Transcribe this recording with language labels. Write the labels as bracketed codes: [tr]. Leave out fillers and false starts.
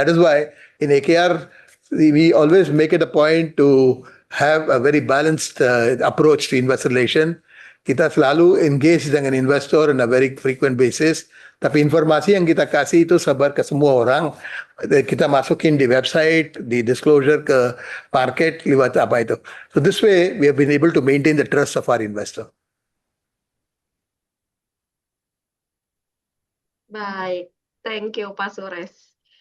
[en] That is why in AKR we always make it a point to have a very balanced approach to investor relation. [id] Kita selalu engage dengan investor [en] on a very frequent basis. [id] Tapi informasi yang kita kasih itu sebar ke semua orang. Kita masukin di website, di disclosure ke market lewat apa itu. [en] So this way we have been able to maintain the trust of our investor. [id] Baik, [en] thank you [id] Pak Suresh.